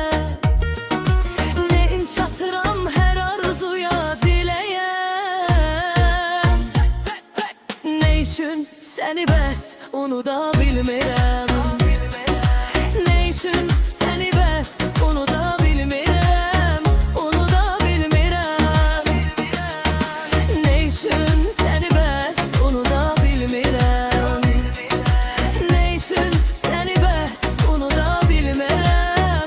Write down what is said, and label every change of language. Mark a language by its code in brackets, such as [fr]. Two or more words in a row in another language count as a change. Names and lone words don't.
[az] Ne çatıram hər arzuya, diləyə. Ne üçün səni bəs, onu da bilmirəm. [tr] Ne için seni [az] bəs, onu da bilmirəm. Onu da bilmirəm. [tr] Ne için seni [az] bəs, onu da bilmirəm. [tr] Ne için seni [az] bəs, onu da bilmirəm.